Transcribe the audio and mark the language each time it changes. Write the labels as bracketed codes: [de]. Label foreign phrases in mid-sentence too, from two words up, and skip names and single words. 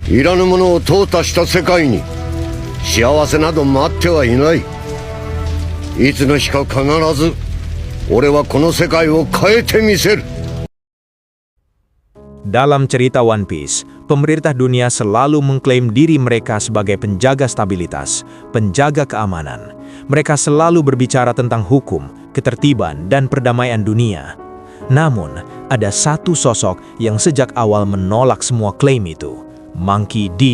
[ja] いらぬものを淘汰した世界に幸せなど待ってはいない。いつの日か必ず俺はこの世界を変えてみせる。 [id] Dalam cerita One Piece, pemerintah dunia selalu mengklaim diri mereka sebagai penjaga stabilitas, penjaga keamanan. Mereka selalu berbicara tentang hukum, ketertiban, dan perdamaian dunia. Namun, ada satu sosok yang sejak awal menolak semua klaim itu, Monkey D.